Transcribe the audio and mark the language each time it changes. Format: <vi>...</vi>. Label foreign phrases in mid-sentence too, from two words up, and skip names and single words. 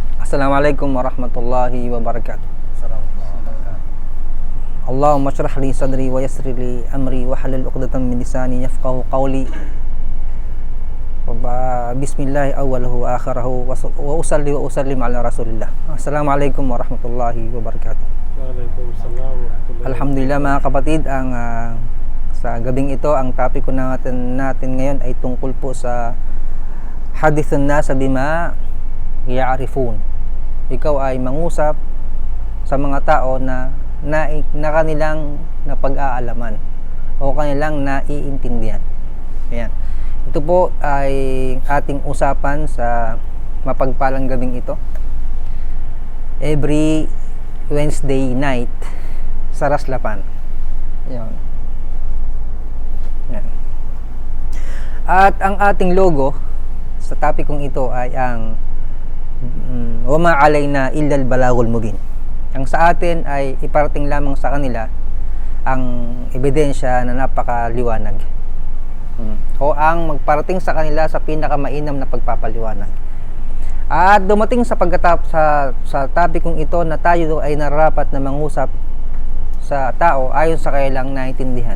<ar>السلام عليكم ورحمة الله وبركاته اللهم اشرح لي صدري ويسر لي أمري واحلل عقدة من لساني يفقهوا قولي. بسم الله أوله وآخره وأصلي وأسلم على رسول الله. السلام عليكم ورحمة الله وبركاته. وعليكم السلام ورحمة الله.</ar> <tl>Alhamdulillah mga kapatid, sa gabing ito ang topic ko natin ngayon ay tungkol po sa</tl> <ar>حدثوا الناس بما يعرفون.</ar> <tl>Ikaw ay mangusap sa mga tao na kanilang napag-aalaman o kanilang naiintindihan. Ayan. Ito po ay ating usapan sa mapagpalang gabing ito.</tl> <en>Every Wednesday night</en> <tl>sa Raslapan. Ayan. Ayan. At ang ating logo sa topic kong ito ay ang</tl> <ar>وما علينا إلا البلاغ المبين.</ar> <tl>Ang sa atin ay iparating lamang sa kanila ang ebidensya na napakaliwanag. O ang magparating sa kanila sa pinakamainam na pagpapaliwanag. At dumating sa sa topic kong ito na tayo ay nararapat na mangusap sa tao ayon sa kanilang naintindihan.</tl>